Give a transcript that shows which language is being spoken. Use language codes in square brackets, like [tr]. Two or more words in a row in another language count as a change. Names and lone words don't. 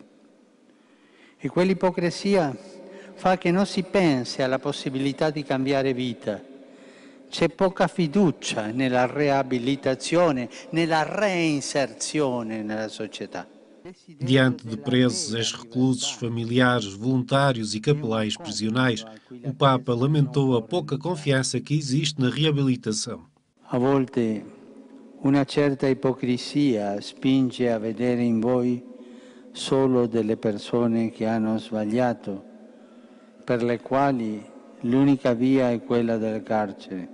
[it] E quell'ipocrisia fa che non si pensi alla possibilità di cambiare vita. C'è poca fiducia nella riabilitazione, nella reinserzione nella società. [pt] Diante de presos, ex-reclusos, familiares, voluntários e capelães prisionais, o Papa lamentou a pouca confiança que existe na reabilitação. [it] A volte una certa ipocrisia spinge a vedere in voi solo delle persone che hanno sbagliato, per le quali l'unica via è quella del carcere.